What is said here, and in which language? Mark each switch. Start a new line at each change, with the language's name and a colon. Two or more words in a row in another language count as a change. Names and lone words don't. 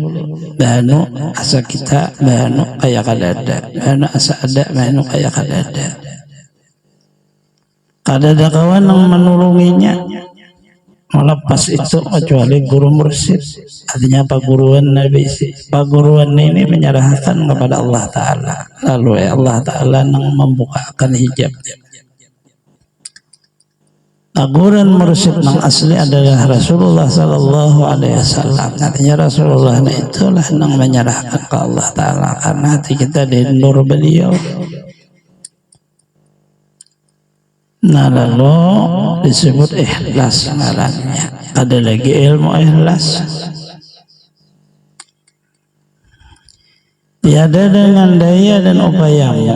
Banjar: Bahanu asa kita, bahanu kayak kadada, bahanu asa ada, bahanu kayak kadada. Kadada kawan yang menulunginya melepas itu kecuali guru mursyid. Artinya paguruan Nabi, paguruan ini menyerahkan kepada Allah Ta'ala, lalu Allah Ta'ala yang membukakan hijab. Paguruan mursyid yang asli adalah Rasulullah
Arabic: صلى الله عليه وسلم.
Banjar: Artinya Rasulullah itulah yang menyerahkan ke Allah Ta'ala, karena hati kita di nur beliau. Nah lalu disebut ikhlas ngarannya. Ada lagi ilmu ikhlas. Tiada dengan daya dan upayamu.